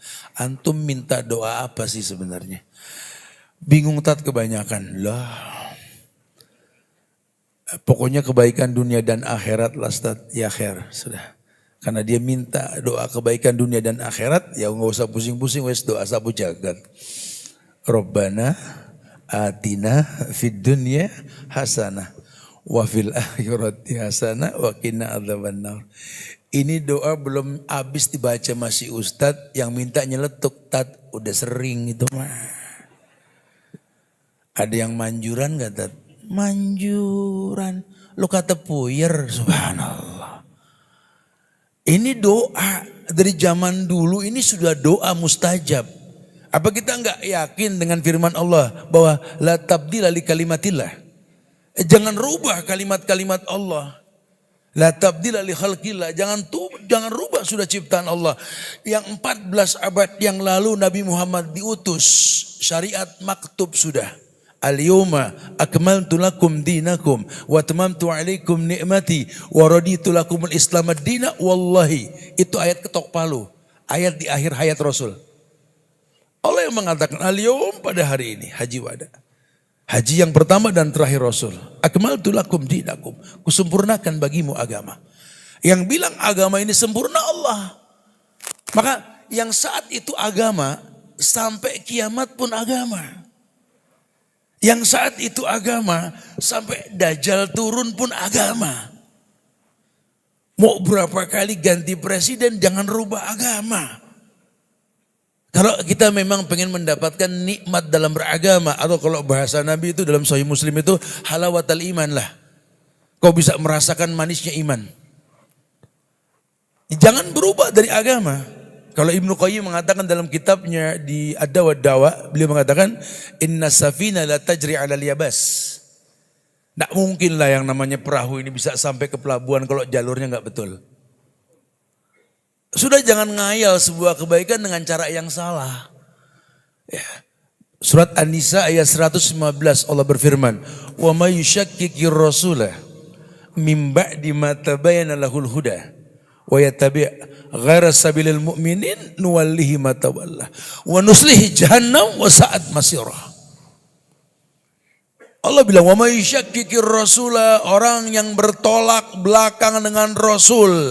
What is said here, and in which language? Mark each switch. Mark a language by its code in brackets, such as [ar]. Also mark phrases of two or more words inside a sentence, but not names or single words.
[id] Antum minta doa apa sih sebenarnya? Bingung tat kebanyakan lah. Pokoknya kebaikan dunia dan akhirat lah Ustaz, ya khair sudah. Karena dia minta doa kebaikan dunia dan akhirat, ya nggak usah pusing-pusing, wes doa sapu jagat. [ar] ربنا آتنا في الدنيا حسنة وفي الآخرة حسنة وقنا عذاب النار. [id] Ini doa belum habis dibaca masih Ustadz yang minta nyeletuk tat, udah sering itu mah. Ada yang manjuran gak tat? Manjuran, lu kata puyer, subhanallah. Ini doa dari zaman dulu, ini sudah doa mustajab. Apa kita enggak yakin dengan firman Allah bahwa [ar] لا تبديل لكلمات الله? [id] Jangan rubah kalimat-kalimat Allah. [ar] لا تبديل لخلق الله, [id] jangan rubah sudah ciptaan Allah. Yang 14 abad yang lalu Nabi Muhammad diutus, syariat maktub sudah. [ar] اليوم أكملت لكم دينكم وأتممت عليكم نعمتي ورضيت لكم الإسلام دينا. [id] Wallahi itu ayat ketok palu. Ayat di akhir hayat Rasul. Allah yang mengatakan al-yawm pada hari ini haji wada. Haji yang pertama dan terakhir Rasul. [ar] أكملت لكم دينكم. [id] Kusempurnakan bagimu agama. Yang bilang agama ini sempurna Allah. Maka yang saat itu agama sampai kiamat pun agama. Yang saat itu agama sampai Dajjal turun pun agama. Mau berapa kali ganti presiden jangan rubah agama. Kalau kita memang pengen mendapatkan nikmat dalam beragama, atau kalau bahasa Nabi itu dalam Sahih Muslim itu [ar] حلاوة الإيمان [id] lah. Kau bisa merasakan manisnya iman. Jangan berubah dari agama. Kalau Ibnu Qayyim mengatakan dalam kitabnya di Ad-Dawa Dawa, beliau mengatakan [ar] إن السفينة لا تجري على اليبس. [id] Tidak mungkin lah yang namanya perahu ini bisa sampai ke pelabuhan kalau jalurnya nggak betul. Sudah jangan ngayal sebuah kebaikan dengan cara yang salah. Ya. Surat An-Nisa ayat 115 Allah berfirman, [ar] "ومن يشاقق الرسول من بعد ما تبين له الهدى ويتبع غير سبيل المؤمنين نوله ما تولى ونصله جهنم وساءت مصيرا." [id] Allah bilang, [ar] ومن يشاقق الرسول, [id] orang yang bertolak belakang dengan Rasul.